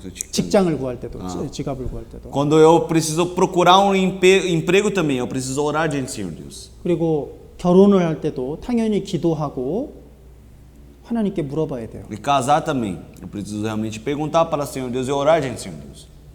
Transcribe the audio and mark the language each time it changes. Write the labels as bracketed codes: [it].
[ko] 직장을 구할 때도 지갑을 구할 때도 [pt] quando eu preciso procurar um emprego também, eu preciso orar diante do Senhor Deus. [ko] 그리고 결혼을 할 때도 당연히 기도하고 하나님께 물어봐야 돼요. [pt] E casar também, eu preciso realmente perguntar para o Senhor Deus e orar diante do Senhor Deus.